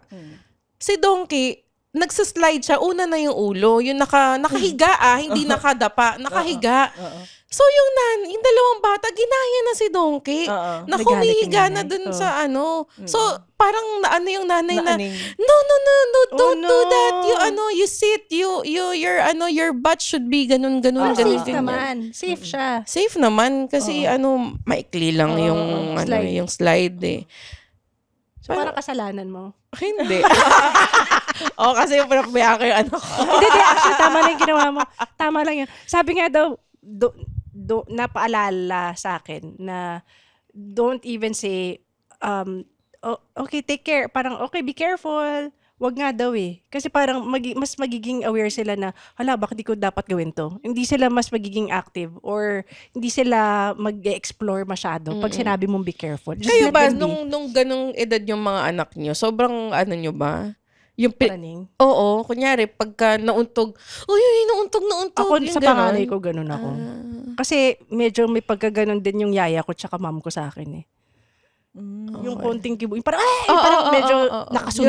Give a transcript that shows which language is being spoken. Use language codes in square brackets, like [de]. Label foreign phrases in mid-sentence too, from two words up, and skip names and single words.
[tl] Si Donkey, nagsaslide siya, una na yung ulo, yung nakahiga hindi nakadapa, nakahiga. So yung dalawang bata, ginaya na si Donkey. Oo. Na Nagalit humihiga yung na nanay. dun sa So, parang yung nanay na, Naaning. [en] no, don't no. do that. You sit, your butt should be ganun, [tl] Pero ganun, safe ganyan. naman. Safe siya. Safe naman kasi maikli lang yung slide. yung slide eh. So, parang kasalanan mo. Hindi. Kasi yung pinapabayaan ko yung anak ko. Hindi, actually, tama lang yung ginawa mo. Tama lang yun. Sabi nga daw, napaalala sa akin na [en] don't even say, okay, take care. [tl] Parang, okay, [en] be careful. [tl] Wag nga daw eh. Kasi parang mas magiging aware sila na, hala, bakit di ko dapat gawin to? Hindi sila mas magiging active or hindi sila mag-explore masyado pag sinabi mong [en] be careful. Just [tl] Kayo [en] let [tl] ba, [en] them be. [tl] nung ganung edad yung mga anak nyo, sobrang nyo ba? Yung Paraning. Oo, kunyari, pagka nauntog, nauntog. Ako yung sa ganon. panganay ko, ganun ako. Kasi medyo may pagkaganon din yung yaya ko tsaka mom ko sa akin eh. Yung konting kibuin, parang, parang medyo nakasunod